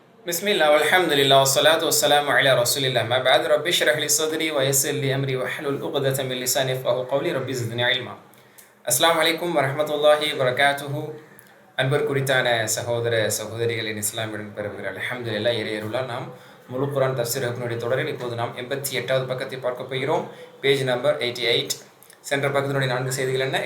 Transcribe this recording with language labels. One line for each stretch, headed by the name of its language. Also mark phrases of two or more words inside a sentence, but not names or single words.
Arabic: بسم الله والحمد لله والصلاة والسلام على رسول الله ما بعد ربي اشرح لي صدري ويسر لي أمري واحلل عقدة من لساني يفقهوا قولي ربي زدني علما. السلام عليكم ورحمة الله وبركاته.
Tamil: அன்பிற்குரித்தான சகோதர சகோதரிகளின் இஸ்லாமியுடன் பெறுகிற அல்ஹம்துலில்லாஹ் இறையருளால் நாம் முழு குர்ஆன் தஃப்சீர் வகுப்பினுடைய தொடரில் இப்போது நாம் 88வது பக்கத்தை பார்க்க போகிறோம்.
English: page number
Tamil: 88. சென்ற பக்கத்தினுடைய 4 செய்திகள் என்ன?